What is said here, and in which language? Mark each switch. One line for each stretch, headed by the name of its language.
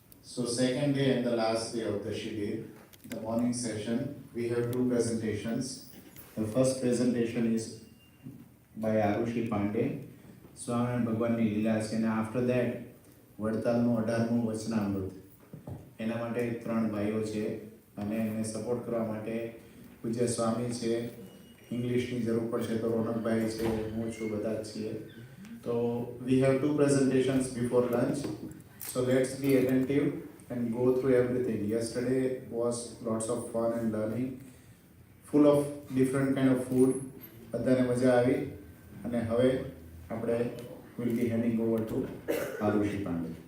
English: So second day and the last day of the Shibir, the morning session, we have two presentations. The first presentation is by Arushi Pandey, Swami Bhagwanની
Gujarati: લીલા છે, અને
English: after that
Gujarati: વડતાલનું 18મું વચનામૃત. એના માટે 3 ભાઈઓ છે અને એને સપોર્ટ કરવા માટે પૂજ્ય સ્વામી છે. ઇંગ્લિશની જરૂર પડશે તો રોનકભાઈ છે, હું છું, બધા જ છીએ.
English: So we have 2 presentations before lunch. So let's be attentive and go through everything. Yesterday was lots of fun and learning, full of different kind of food.
Gujarati: બધાને મજા આવી. અને હવે આપણે
English: will be handing over to Arushi Pandey.